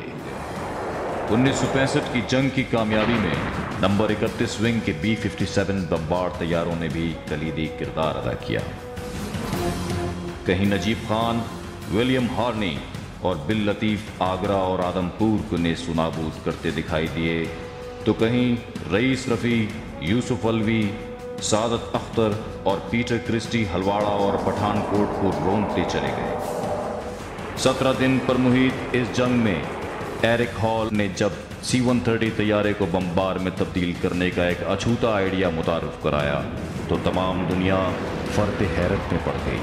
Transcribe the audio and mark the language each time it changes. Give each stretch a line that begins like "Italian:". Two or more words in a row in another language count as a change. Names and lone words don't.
Urdu: 1965 کی جنگ کی کامیابی میں نمبر 31 ونگ کے B-57 بمبار طیاروں نے بھی کلیدی کردار ادا کیا. کہیں نجیب خان، ولیم ہارنی اور بل لطیف آگرہ اور آدم پور کو نیست و نابود کرتے دکھائی دیے تو کہیں رئیس رفیع، یوسف الوی، سعادت اختر اور پیٹر کرسٹی ہلواڑہ اور پٹھان کوٹ کو رونتے چلے گئے. 17 دن پر محیط اس جنگ میں ایرک ہال نے جب C-130 طیارے کو بمبار میں تبدیل کرنے کا ایک اچھوتا آئیڈیا متعارف کرایا تو تمام دنیا فرد حیرت میں پڑ گئی.